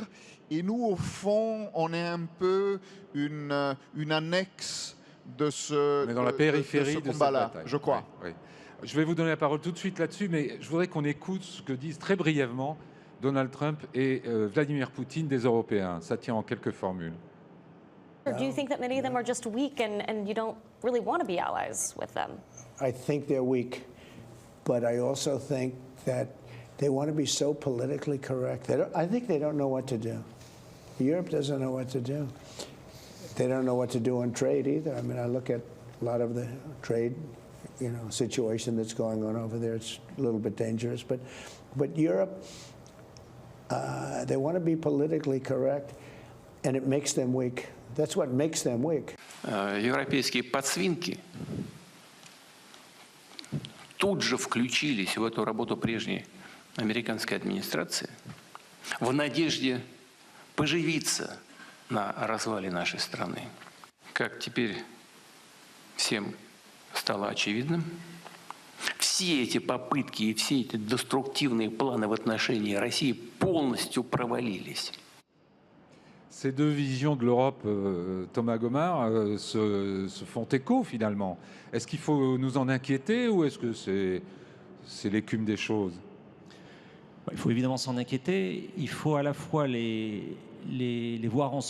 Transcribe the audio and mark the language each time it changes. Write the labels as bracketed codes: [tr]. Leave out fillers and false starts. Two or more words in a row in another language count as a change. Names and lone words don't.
[fr] Et nous, au fond, on est un peu une annexe de ce, dans la périphérie de combat-là, cette bataille, je crois. Oui, oui. Je vais vous donner la parole tout de suite là-dessus, mais je voudrais qu'on écoute ce que disent très brièvement Donald Trump et Vladimir Poutine des Européens. Ça tient en quelques formules. [en] Do you think that many of them are just weak and you don't really want to be allies with them? I think they're weak, but I also think that they want to be so politically correct. I think they don't know what to do. Europe doesn't know what to do. They don't know what to do on trade either. I mean, I look at a lot of the trade, situation that's going on over there. It's a little bit dangerous, but Europe, they want to be politically correct, and it makes them weak. That's what makes them weak. [ru] Европейские подсвинки тут же включились в эту работу прежней американской администрации в надежде поживиться на развале нашей страны. Как теперь всем стало очевидным, все эти попытки и все эти деструктивные планы в отношении России полностью провалились. [fr] Ces deux visions de l'Europe, Thomas Gomard, se font écho finalement. Est-ce qu'il faut nous en inquiéter ou est-ce que c'est l'écume des choses? Il faut évidemment s'en inquiéter. Il faut à la fois les voir ensemble.